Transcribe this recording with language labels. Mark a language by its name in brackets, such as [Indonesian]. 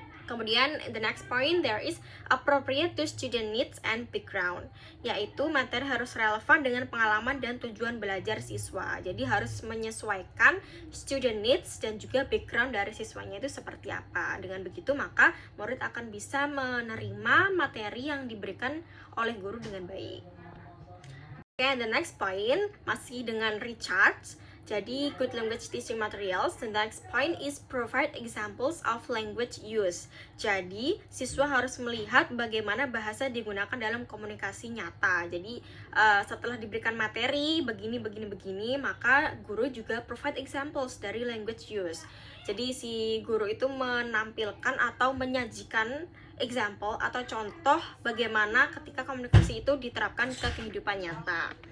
[Indonesian] Kemudian [English] the next point, there is appropriate to student needs and background, [Indonesian] yaitu materi harus relevan dengan pengalaman dan tujuan belajar siswa. Jadi harus menyesuaikan student needs dan juga background dari siswanya itu seperti apa. Dengan begitu maka murid akan bisa menerima materi yang diberikan oleh guru dengan baik. [English] Okay, the next point [Indonesian] masih dengan [English] Richard. Jadi, good language teaching materials. The next point is provide examples of language use. [Indonesian] Jadi, siswa harus melihat bagaimana bahasa digunakan dalam komunikasi nyata. Jadi, setelah diberikan materi begini, maka guru juga [English] provide examples [Indonesian] dari language use. Jadi, si guru itu menampilkan atau menyajikan example atau contoh bagaimana ketika komunikasi itu diterapkan ke kehidupan nyata.